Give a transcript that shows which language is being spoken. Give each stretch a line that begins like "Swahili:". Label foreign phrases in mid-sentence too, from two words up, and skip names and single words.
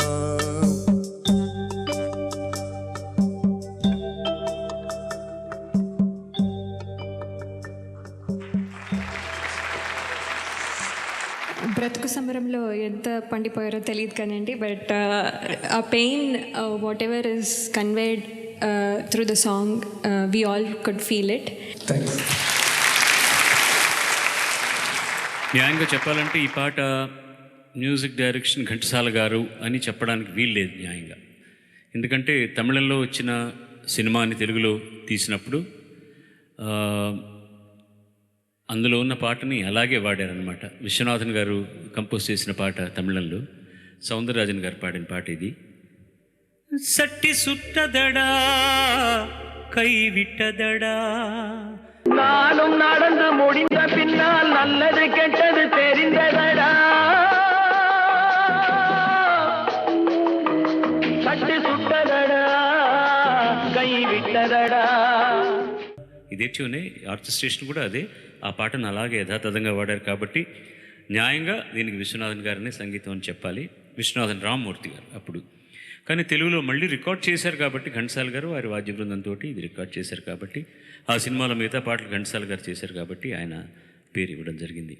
Telugu: బ్రతుకు సమరంలో ఎంత పండిపోయారో తెలియదు కానండి,
English: But the pain whatever is conveyed through the song we all could feel it.
Telugu: న్యాయంగా చెప్పాలంటే ఈ పాట
English: music direction
Telugu: ఘంటసాల గారు అని చెప్పడానికి వీల్లేదు న్యాయంగా. ఎందుకంటే తమిళంలో వచ్చిన సినిమాని తెలుగులో తీసినప్పుడు అందులో ఉన్న పాటని అలాగే వాడారనమాట. విశ్వనాథన్ గారు కంపోజ్ చేసిన పాట తమిళంలో, సౌందరరాజన్ గారు పాడిన పాట ఇది.
Tamil: சட்டி சுட்டதடா கை விட்டதடா நானும் நடந்து முடிந்த பின்னால் நல்லது கெட்டது தெரிந்ததடா சட்டு சுட்டதடா கை விட்டதடா.
Telugu: ఇదే ట్యూనే, ఆర్కెస్ట్రేషన్ కూడా అదే. ఆ పాటను అలాగే యథాతథంగా వాడారు కాబట్టి న్యాయంగా దీనికి విశ్వనాథన్ గారిని సంగీతం అని చెప్పాలి, విశ్వనాథన్ రామ్మూర్తి గారు అప్పుడు. కానీ తెలుగులో మళ్ళీ రికార్డ్ చేశారు కాబట్టి ఘంటసాల గారు వారి వాద్య బృందంతో ఇది రికార్డ్ చేశారు కాబట్టి, ఆ సినిమాలో మిగతా పాటలు ఘంటసాల గారు చేశారు కాబట్టి ఆయన పేరు ఇవ్వడం జరిగింది.